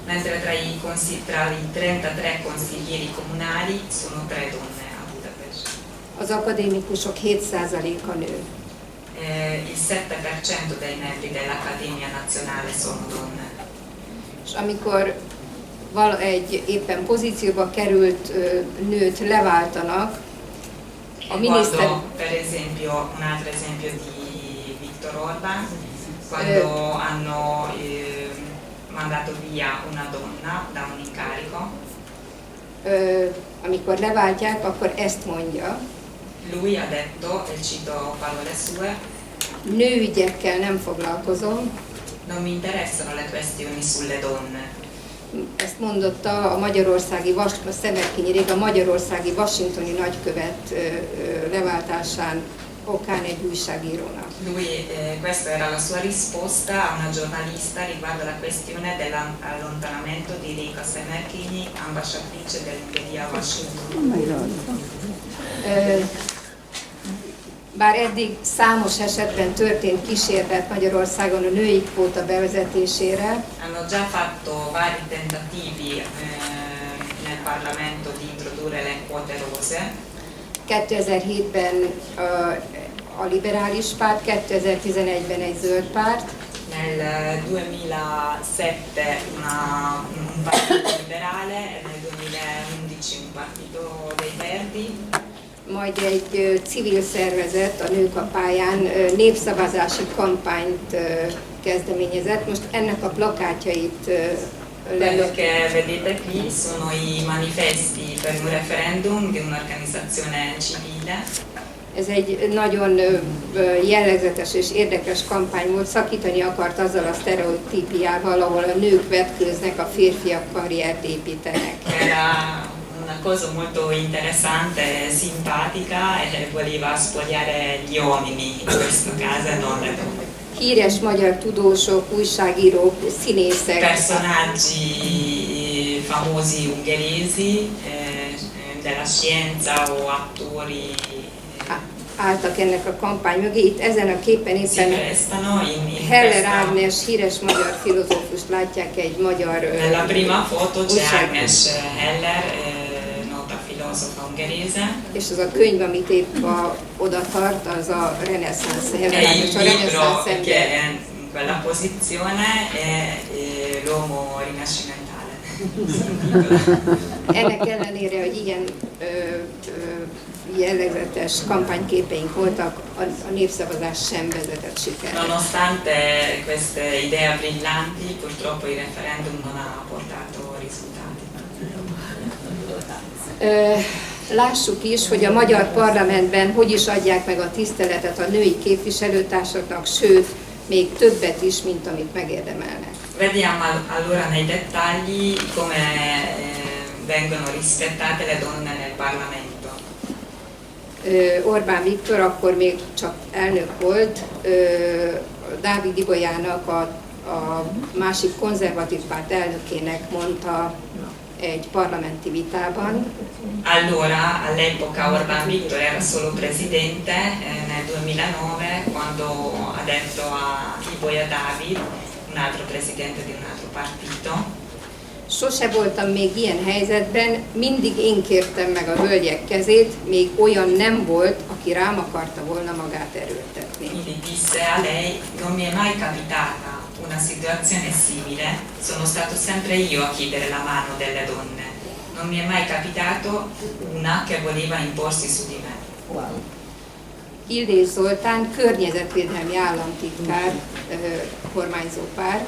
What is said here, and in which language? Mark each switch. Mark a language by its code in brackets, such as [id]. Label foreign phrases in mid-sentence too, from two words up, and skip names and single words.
[it] mentre tra i 33 consiglieri comunali sono 3 donne a Budapest. [hu] Az akadémikusok 7%-a nő. [it] Il 7% dei membri dell'Accademia Nazionale sono donne. [hu] És amikor egy éppen pozícióba került nőt leváltanak, a miniszter... [it] Quando, per esempio, un altro esempio di Viktor Orbán, quando hanno mandato via una donna da un incarico, [hu] amikor leváltják, akkor ezt mondja. [it] Lui ha detto, e cito parole sue, [hu] nőügyekkel nem foglalkozom. [it] Non mi interessano le questioni sulle donne. [hu] Ezt mondotta a magyarországi a magyarországi washingtoni nagykövet leváltásán okán egy újságírónak. [it] Lui, questa era la sua risposta a una giornalista riguardo la questione dell'allontanamento di Rika Semerkinyi, ambasciatrice dell'Ungheria a Washington. [hu] Bár eddig számos esetben történt kísérlet Magyarországon a női kvóta bevezetésére, [it] hanno già fatto vari tentativi nel Parlamento di introdurre le quote rose. [hu] 2007-ben a liberális párt, 2011-ben egy zöld párt. [it] Nel 2007 un partito liberale e nel 2011 un partito dei Verdi. [hu] Majd egy civil szervezet a Nők a pályán népszavazási kampányt kezdeményezett. Most ennek a plakátjait [it] Quello che vedete qui sono i manifesti per un referendum di un'organizzazione civile. [hu] Ez egy nagyon jellegzetes és érdekes kampány volt, szakítani akart azzal a sztereotípiával, ahol a nők vetkőznek, a férfiak karriert építenek. [it] Era una cosa molto interessante e simpatica e voleva spogliare gli uomini in questo caso e non le donne. [hu] Híres magyar tudósok, újságírók, színészek, [it] personaggi famosi ungheresi della scienza o attori [hu] álltak ennek a kampány mögé. Itt ezen a képen éppen Heller Ágnes, híres magyar filozófust látják, egy magyar [it] nella prima foto c'è Ágnes Heller, nota filosofa ungherese. [hu] És az a könyv, amit épp oda tart, az a reneszánsz Heller, és a reneszánsz ember. [it] Quella posizione è l'uomo rinascimentale. [hu] Ennek ellenére, hogy igen jellegzetes kampányképeink voltak, a népszavazás sem vezetett sikerre. [it] Nonostante queste idee brillanti, purtroppo il referendum non ha portato risultati. [hu] Lássuk is, hogy a magyar parlamentben hogy is adják meg a tiszteletet a női képviselőtársaknak, sőt, még többet is, mint amit megérdemelnek. [it] Vediamo allora nei dettagli come vengono rispettate le donne nel Parlamento. [hu] Orbán Viktor akkor még csak elnök volt, Dávid Ibolyának a másik konzervatív párt elnökének mondta egy parlamenti vitában. [it] Allora, all'epoca Orbán Viktor era solo presidente, nel 2009 quando ha detto a Ibolya Dávid, un altro presidente di un altro partito. [hu] Sose voltam még ilyen helyzetben, mindig én kértem meg a hölgyek kezét, még olyan nem volt, aki rám akarta volna magát erőltetni. [it] Quindi disse a lei, non mi è mai capitata una situazione simile, sono stato sempre io a chiedere la mano delle donne, non mi è mai capitato una che voleva imporsi su di me. Wow. [hu] Illés Zoltán, környezetvédelmi államtitkár, kormányzó párt.